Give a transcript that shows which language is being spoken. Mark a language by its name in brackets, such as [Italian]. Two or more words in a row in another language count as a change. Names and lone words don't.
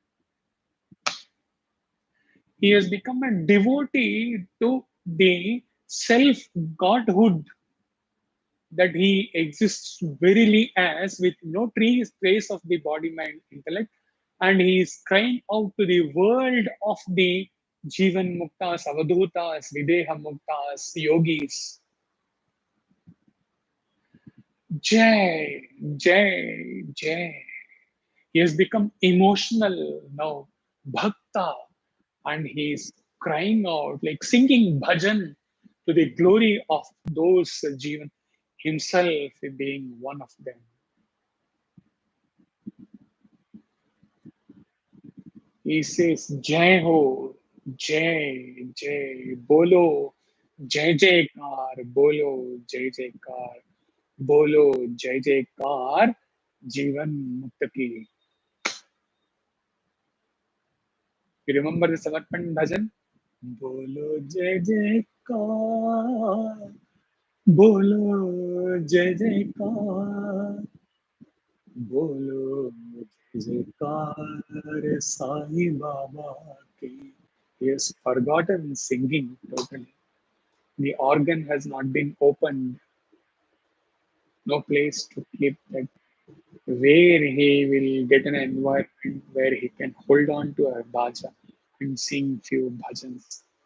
[English] He has become a devotee to the self godhood that he exists verily as, with no trace of the body, mind, intellect, and he is crying out to the world of the Jivan Muktas, Avadhutas, Videha Muktas, Yogis. [Hindi] जय, जय, जय. [English] He has become emotional now, Bhakta, and he is crying out, like singing bhajan to the glory of those Jivan, himself being one of them. He says, [Hindi] जय हो, जय, जय, बोलो, जय जयकार, बोलो, जय जयकार, बोलो, जय जयकार, जीवन मुक्त की. [English] You remember the Samarpan Bhajan? [Hindi] बोलो, जय जयकार, बोलो, जय जयकार, बोलो, जय जयकार, साई बाबा की. [English] He has forgotten singing totally. The organ has not been opened. No place to keep that. Where he will get an environment where he can hold on to a bhaja and sing few bhajans.